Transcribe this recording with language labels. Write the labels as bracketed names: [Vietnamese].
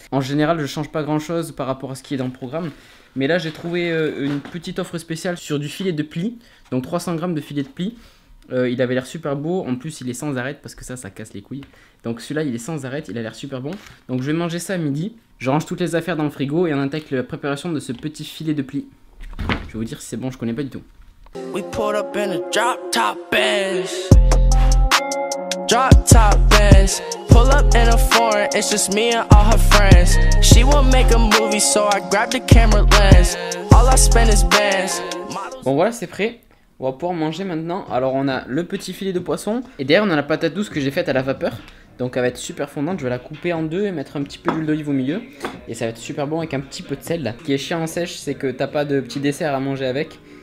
[French] En général, je change pas grand chose par rapport à ce qui est dans le programme. Mais là, j'ai trouvé une petite offre spéciale sur du filet de plis. Donc 300 grammes de filet de plis. Il avait l'air super beau. En plus, il est sans arête parce que ça casse les couilles. Donc celui-là, il est sans arête. Il a l'air super bon. Donc je vais manger ça à midi. Je range toutes les affaires dans le frigo et on attaque la préparation de ce petit filet de plis. Je vais vous dire si c'est bon, je connais pas du tout. [English] We pulled up in a drop top Benz. Drop top Benz. Pull up in a foreign, it's just me and all her friends. She won't make a movie, so I grab the camera lens. All I spend is bands. [French] Bon voilà, c'est prêt. On va pouvoir manger maintenant. Alors on a le petit filet de poisson et derrière on a la patate douce que j'ai faite à la vapeur. Donc elle va être super fondante, je vais la couper en deux et mettre un petit peu d'huile d'olive au milieu. Et ça va être super bon avec un petit peu de sel là. Ce qui est chiant en sèche, c'est que t'as pas de petit dessert à manger avec.